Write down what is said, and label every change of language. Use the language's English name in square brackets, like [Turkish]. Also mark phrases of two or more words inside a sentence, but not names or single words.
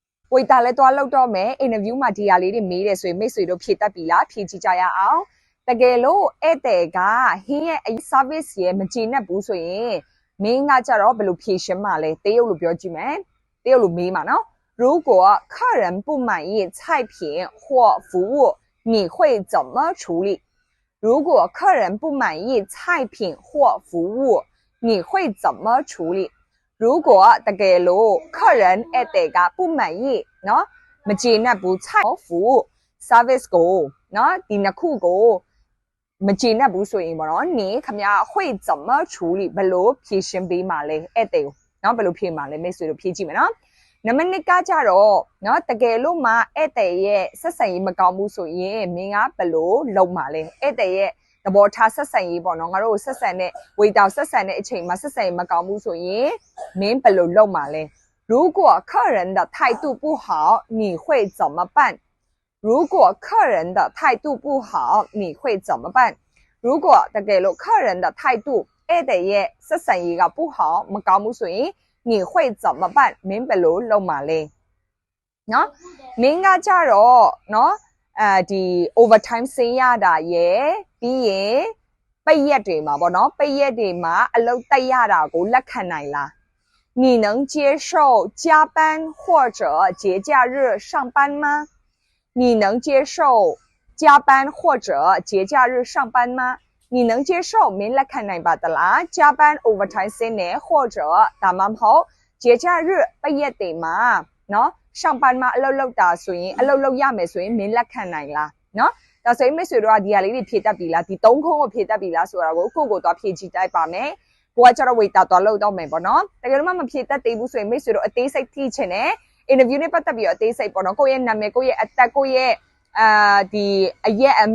[Burmese] ဝေတာလဲတွားလောက်တော့မယ် interview မှာဒီဟာလေးတွေမေးတယ်ဆိုရင်မိတ်ဆွေတို့ဖြေတတ်ပြီလားဖြေကြည့်ကြရအောင်တကယ်လို့ဧည့်သည်ကဟင်းရဲ့ service ရဲ့မကျေနပ်ဘူးဆိုရင် မင်းကကြတော့ဘယ်လိုဖြေရှင်းမှာလဲတရုတ်လိုပြောကြည့်မယ်တရုတ်လိုမေးမှာနော် [Chinese] 如果客人不满意菜品或服务你会怎么处理如果 [Burmese] 客人不满意菜品或服务你会怎么处理如果တကယ်လို့客人ဧည့်သည်က不满意နော်မကျေနပ်ဘူး [Chinese] 菜服务 [Burmese] service ကိုနော်ဒီနှစ်ခုကိုမကျေနပ်ဘူးဆိုရင်ပေါ့နော်你ခမ [Chinese] 会怎么处理 [Burmese] ဘယ်လိုဖြေရှင်းပေးမှာလဲဧည့်သည်ကိုနော်ဘယ်လိုဖြေ မှာလဲမိတ်ဆွေတို့ဖြေကြည့်မယ်နော်နံပါတ်1ကကြတော့နော်တကယ်လို့မှဧည့်သည်ရဲ့ဆက်ဆံရေးမကောင်းဘူးဆိုရင်မင်းကဘယ်လိုလုပ်မှာလဲဧည့်သည်ရဲ့သဘောထားဆက်ဆံရေးပေါ့နော်ငါတို့ဆက်ဆံတဲ့ဝေတာဆက်ဆံတဲ့အချိန်မှာဆက်ဆံရေးမကောင်းဘူးဆိုရင်မင်းဘယ်လိုလုပ်မှာလဲ [Chinese] 如果客人的态度不好你会怎么办如果客人的态度不好你会怎么办如果 [Burmese] တကယ်လို့ [Chinese] 客人的态度 [Burmese] ဧည့်သည်ရဲ့ဆက်ဆံရေးက不好 မကောင်းဘူးဆိုရင် [Chinese] 你会怎么办 [Burmese] မင်းဘယ်လိုလုပ်မှာလဲနော်မင်းကကြတော့နော်ဒီ overtime ဆင်းရတာရယ်ပြီးရင်ပိတ်ရက်တွေမှာပေါ့နော်ပိတ်ရက်တွေမှာအလုပ်တက်ရတာကိုလက်ခံနိုင်လား [Chinese] 你能接受加班或者节假日上班吗你能接受加班或者节假日上班吗你能接受 [Burmese] မင်းလက်ခံနိုင်ပါသလား加班 overtime ဆင်းနေ或者ဒါမှမဟုတ်节假日ပိတ်ရက်တွေမှာနော်上班မှာအလုပ်လုပ်တာဆိုရင်အလုပ်လုပ်ရမယ်ဆိုရင်မင်းလက်ခံနိုင်လားနော်ဒါဆိုရင်မိတ်ဆွေတို့ကဒီဟာလေးတွေဖြည့်တတ်ပြီလားဒီ၃ခုကိုဖြည့်တတ်ပြီလားဆိုတာကိုကို သွားဖြည့်ကြည့်တိုက်ပါမယ်ကိုကကျတော့ဝေတာသွားလုပ်တော့မယ်ပေါ့နော်တကယ်လို့မဖြည့်တတ်သေးဘူးဆိုရင်မိတ်ဆွေတို့အသေးစိတ်သိချင်တယ် interview နဲ့ပတ်သက်ပြီးတော့အသေးစိတ်ပေါ့နော်ကိုယ့်ရဲ့နာမည်ကိုယ့်ရဲ့အသက်ကိုယ့်ရဲ့ဒီအရက်အ